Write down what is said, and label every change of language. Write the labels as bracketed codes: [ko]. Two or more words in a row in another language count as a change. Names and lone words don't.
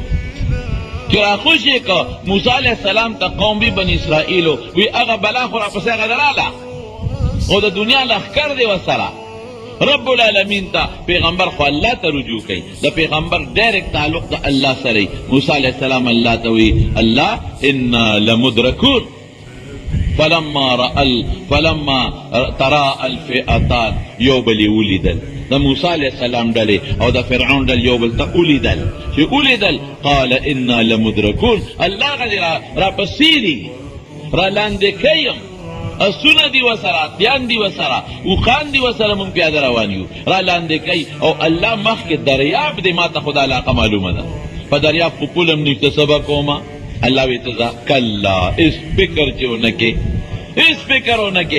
[ps] چې راخوشې که موسی علیه السلام ته قوم بی بني اسرائیلو وی هغه بلا خو راپسې هغه دراله، او د دنیا لښکر دی ورسره. رب العالمین ته پیغمبر خو الله ته رجوع کوي، د پیغمبر ډایرکټ تعلق د الله سره. موسی علیه السلام الله ته وی الله [ar] انا لمدرکون فلما ترى الفئتان، [ps] یو بل یې ولیدل د موسی علیه السلام ډلې او د فرعون ډلې یو بل ته ولیدل. چې ولیدل [ar] قال انا لمدرکون، [ps] الله غلې راپسې دي، را لاندې کوي، اسونه دي وسره، اتیان دي وسره، اوښان دي وسره، مونږ پیاده روان یو، را لاندې کوي. او الله مخکې دریاب دی، ما ته خو دا علاقه معلومه ده، په دریاب خو پول هم نشته، څه به کومه؟ الله وی ته ځه کلا، هېڅ فکر چې ونه کې، هېڅ فکر ونه کې.